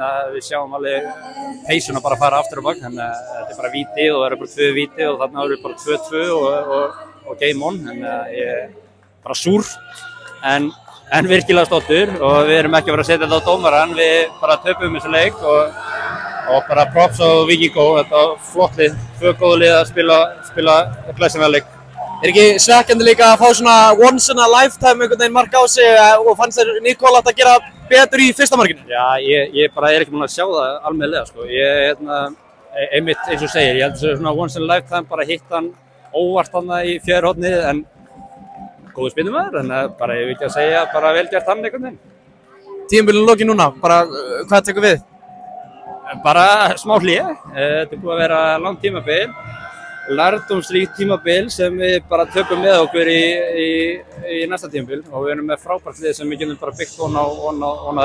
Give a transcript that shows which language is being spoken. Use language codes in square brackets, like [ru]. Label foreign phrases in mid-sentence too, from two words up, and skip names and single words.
[is] við sjáum alveg peysuna bara fara aftur og bak, þannig að þetta er bara víti og það eru bara 2 víti og þarna eru bara 2-2 og game on, þannig að ég er bara súr en virkilega stoltur og við erum ekki að vera að setja þetta á dómarann, við bara töpum þessu leik og bara props á Víkingó, þetta var flott lið, 2 góð lið að spila glæsilega leik. Er ekki svekkjandi líka að fá svona [en] once in a lifetime [is] einhvern veginn mark á sig og fannst þér Nikola að gera betur í fyrsta markinu? Já, ég bara er ekki búinn að sjá það almennilega sko. Ég einmitt eins og segir, ég held að það er svona [en] once in a lifetime, [is] bara hitt hann óvart hann í fjärra hornið en góðu spilnumaður, en bara ég vil ekki að segja bara vel gert hann einhvern veginn. Tímabilið lokið núna, bara hvað tekur við? Bara smá hlé, þetta er búið að vera langt tímabil, lærdómsríkt tímabil sem við bara tökum með okkur í næsta tímabil og við erum með frábært lið sem við getum bara byggt ofan á þetta.